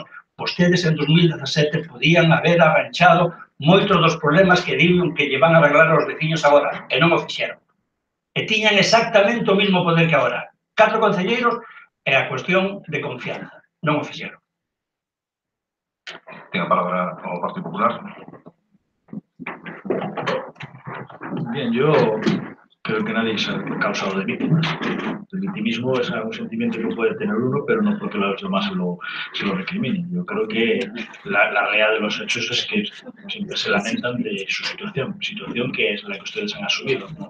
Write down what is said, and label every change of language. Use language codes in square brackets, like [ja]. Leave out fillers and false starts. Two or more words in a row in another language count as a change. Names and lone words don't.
[gl] Vostedes en 2017 podían haber arranchado moitos dos problemas que digan que lle van a arreglar aos veciños agora, e non o fixeron. E tiñan exactamente o mesmo poder que agora. 4 concelleiros e a cuestión de confianza. Non o fixeron. Ten a palabra o Partido Popular. [es] Bien, yo creo que nadie se ha causado de víctimas. El victimismo es un sentimiento que puede tener uno, pero no porque los demás se lo recriminen. Yo creo que la realidad de los hechos es que siempre se lamentan de su situación que es la que ustedes han asumido, ¿no?